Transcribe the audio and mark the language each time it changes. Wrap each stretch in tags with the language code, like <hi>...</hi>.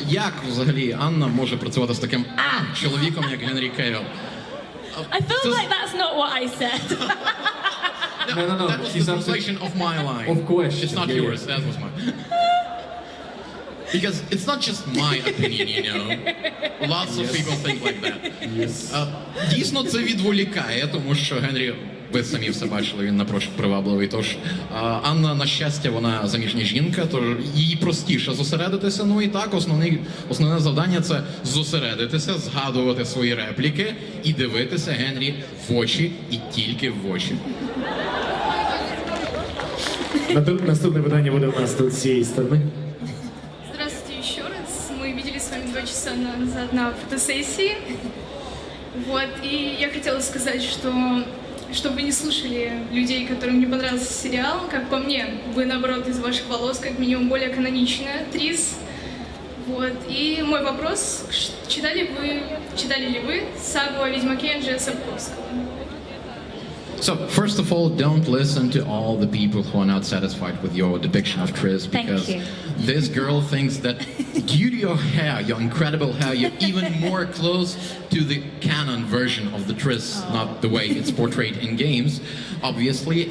<uk>Як взагалі Анна може працювати з таким чоловіком, як Генрі Кевілл?</uk> <en>I feel like that's not what I said. No. That was the translation of my line. Of course. It's not yours. That was mine. Because it's not just my opinion, you know. Lots of people think like that.</en> <uk>Дійсно, це відволікає, тому що Генрі, ви самі все бачили, він напрочуд привабливий. Тож Анна, на щастя, вона заміжня жінка, тож їй простіше зосередитися. Ну і так, основне завдання – це зосередитися, згадувати свої репліки і дивитися Генрі в очі і тільки в очі. Наступне питання буде у нас тут з цієї сторони.</uk> <ru>Здравствуйте еще раз. Мы виделись с вами 2 часа назад на фотосессии. Вот, и я хотела сказать, что чтобы вы не слушали людей, которым не понравился сериал, как по мне, вы, наоборот, из ваших волос, как минимум, более каноничная Трисс. Вот, и мой вопрос, читали ли вы сагу о Ведьмаке Анджея Сапковского?</ru> <en>So, first of all, don't listen to all the people who are not satisfied with your depiction of Triss, because Thank you. this girl thinks that due to your hair, your incredible hair, you're even more close to the canon version of the Triss, not the way it's portrayed in games, obviously.</en>